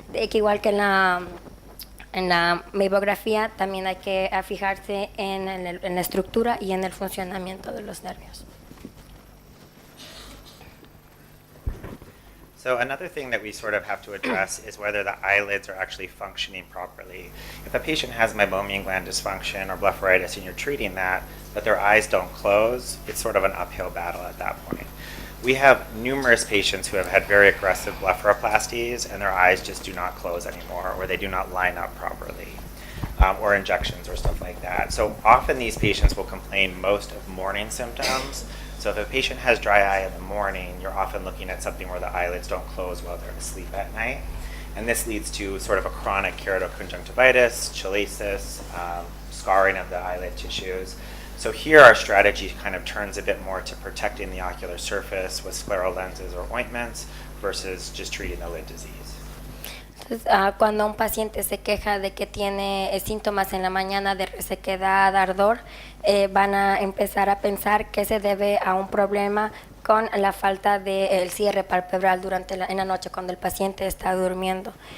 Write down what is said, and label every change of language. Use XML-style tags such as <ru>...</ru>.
<es>Que igual que en la meibografía también hay que fijarse en la estructura y en el funcionamiento de los nervios.</es> <en>So another thing that we sort of have to address is whether the eyelids are actually functioning properly. If a patient has meibomian gland dysfunction or blepharitis and you're treating that, but their eyes don't close, it's sort of an uphill battle at that point. We have numerous patients who have had very aggressive blepharoplasties and their eyes just do not close anymore, or they do not line up properly, or injections or stuff like that. So often these patients will complain most of morning symptoms. So if a patient has dry eye in the morning, you're often looking at something where the eyelids don't close while they're asleep at night. And this leads to sort of a chronic keratoconjunctivitis, chalasis, scarring of the eyelid tissues. So here our strategy kind of turns a bit more to protecting the ocular surface with scleral lenses or ointments versus just treating the lid disease.</en> <es>Entonces, cuando un paciente se queja de que tiene síntomas en la mañana de resequedad, ardor, van a empezar a pensar que se debe a un problema con la falta del cierre palpebral en la noche cuando el paciente está durmiendo.</es>